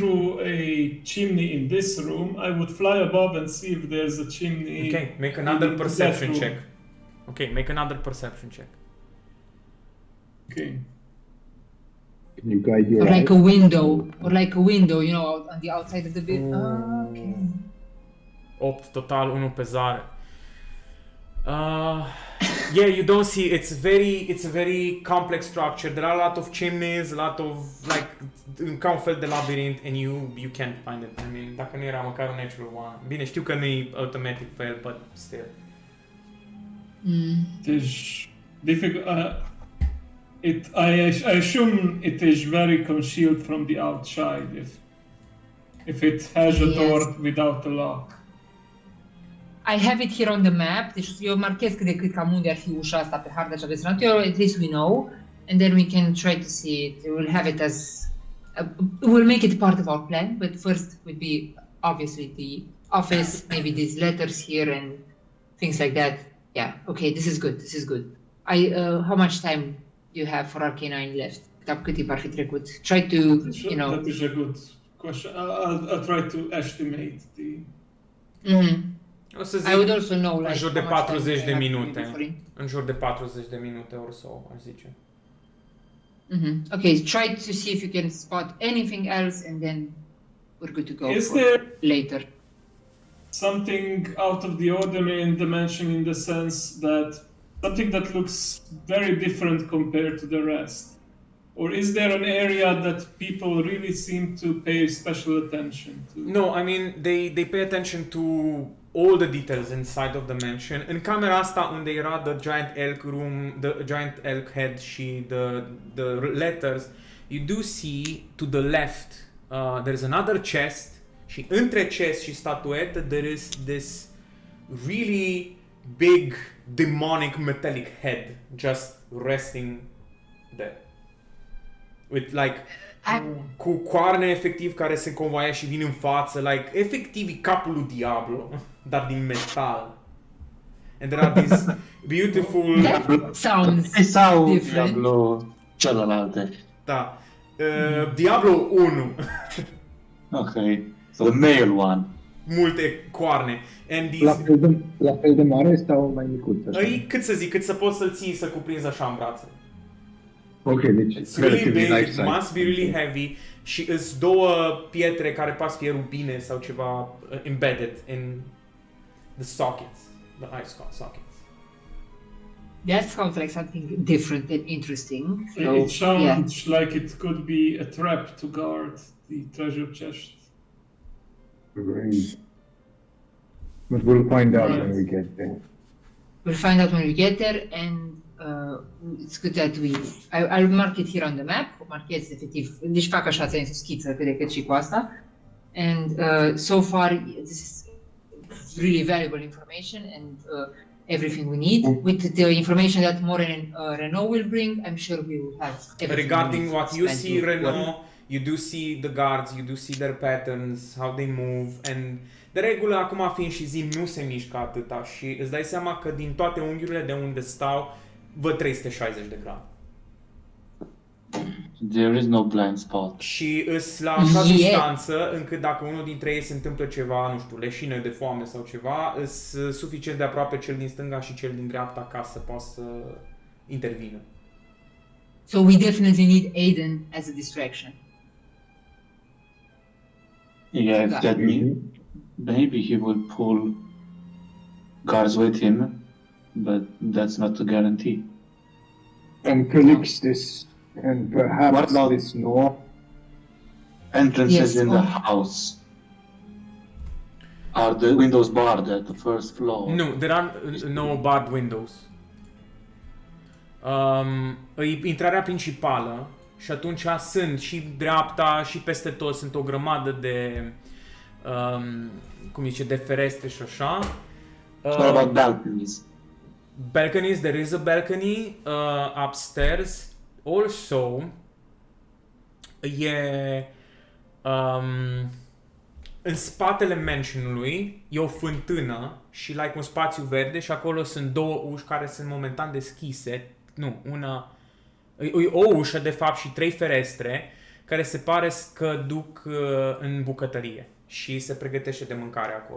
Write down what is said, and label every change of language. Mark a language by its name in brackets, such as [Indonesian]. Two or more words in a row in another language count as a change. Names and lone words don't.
[English] through a chimney in this room, I would fly above and see if there's a chimney. Okay, make another in that perception room. check. Okay, make another perception check. Okay. Can you guide Or your like a eye? window, you know, out on the outside of the bit. Oh, okay. [Romanian] 8 total, 1 pe zare. [English] Yeah, you don't see. It's a very complex structure. There are a lot of chimneys, a lot of like [Romanian] ca un fel de labirint, [English] and you can't find it. I mean, [Romanian] dacă nu era măcar un [English] natural one. [Romanian] Bine, știu că nu e [English] automatic fail, but still. It is difficult. I assume it is very concealed from the outside if it has a Yes. door without a lock. I have it here on the map. [Romanian] Deci eu marchez cât de cât cam unde ar fi ușa asta pe harta cea desenată. [English] At least we know. And then we can try to see it. We'll have it as... we'll make it part of our plan. But first would be obviously the office, maybe these letters here and things like that. Yeah, okay, this is good. This is good. How much time do you have for Arcanine left? [Romanian] Cât timp ar fi trecut? [English] Try to, you know... That is a good question. I'll try to estimate the. Mhm. [Romanian] O să [English] I would [Romanian] zic [English] also know, like, [Romanian] în jur de [English] how much time 40 I [Romanian] de [English] have [Romanian] minute. [English] for it. [Romanian] În jur de 40 de minute [English] or so, [Romanian] aș zice. [English] Okay, try to see if you can spot anything else, and then we're good to go Is for there later. something out of the ordinary in dimension in the sense that something that looks very different compared to the rest? Or is there an area that people really seem to pay special attention to? No, I mean, they pay attention to all the details inside of the mansion. [Romanian] În camera asta unde era [English] the giant elk room, the giant elk head și the letters, you do see to the left there's another chest [Romanian] și între chest și statuetă [English] there is this really big demonic metallic head just resting there. With like [Romanian] cu coarne efectiv care se convoaie și vin în față, like efectiv e capul lui Diablo, dar din metal. [English] And there are these beautiful, That sounds [Romanian] Sau [English] different. [Romanian] Diablo celelalte. da, Diablo 1, [English] Okay. So the male one. [Romanian] multe coarne. And La [English] these, [Romanian] la fel de mare sau mai micuț? așa? îi, cât să zic, cât să poți să-l ții să cuprinzi așa în brațe. Ok, deci [English] It's really relatively big, life it size. must be really heavy [Romanian] și îs două pietre care pas fie rubine sau ceva [English] embedded in the sockets, the eye sockets. That sounds like something different and interesting. So, It yeah. sounds like it could be a trap to guard the treasure chest. Great. But we'll find out when Right. we get there. We'll find out when we get there, and it's good that I'll mark it here on the map. [Romanian] Marchez efectiv, deci fac așa, ți-am schiță cât de cât și cu asta. [English] And so far, this is really valuable information and everything we need. With the information that Moren and Renault will bring, I'm sure we will have everything Regarding we need what you spent see, to- Renault, you do see the guards, you do see their patterns, how they move, and [Romanian] de regulă, acum fiind și zi, nu se mișcă atâta și îți dai seama că din toate unghiurile de unde stau, văd 360 de grade. [English] There is no blind spot. [Romanian] Și îs la așa [English] Yeah. [Romanian] distanță încât dacă unul dintre ei se întâmplă ceva, nu știu, leșină de foame sau ceva, îs suficient de aproape cel din stânga și cel din dreapta ca să poată să intervină. [English] So we definitely need Aiden as a distraction. Yeah, if Yeah. that means maybe he will pull guards with him, but that's not a guarantee. And Calixtus, and perhaps What about- this Noir. Entrances Yes, in the oh. house. Are the windows barred at the first floor? No, there are no barred windows. [Romanian] intrarea principală și atunci sunt și dreapta și peste tot sunt o grămadă de cum zice, de ferestre și așa. [English] What about balconies? Balconies, there is a balcony upstairs. Also, [Romanian] în spatele mansionului e o fântână și like un spațiu verde și acolo sunt două uși care sunt momentan deschise. Nu, e o ușă de fapt și 3 ferestre care se pare că duc în bucătărie și se pregătește de mâncare acolo.